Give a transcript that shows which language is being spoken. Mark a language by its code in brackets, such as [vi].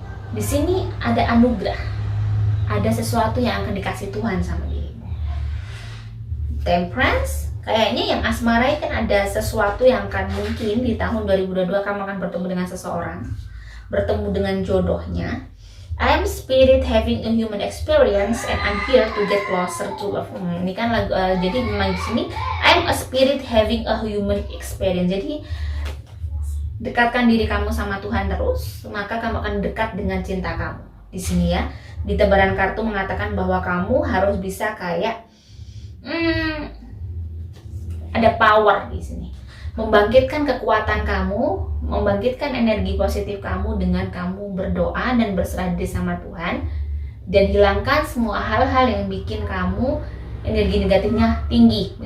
[id] Di sini ada anugerah, ada sesuatu yang akan dikasih Tuhan sama dirimu. Temperance, kayaknya yang asmara kan ada sesuatu yang akan mungkin di tahun 2022 kamu akan bertemu dengan seseorang, bertemu dengan jodohnya. [en] I am spirit having a human experience and I'm here to get closer to love. [id] Ini kan lagu, jadi memang di sini [en] I am a spirit having a human experience. [id] Jadi dekatkan diri kamu sama Tuhan terus, maka kamu akan dekat dengan cinta kamu. Di sini ya, di tebaran kartu mengatakan bahwa kamu harus bisa kayak ada power di sini, membangkitkan kekuatan kamu, membangkitkan energi positif kamu dengan kamu berdoa dan berserah diri sama Tuhan, dan hilangkan semua hal-hal yang bikin kamu energi negatifnya tinggi.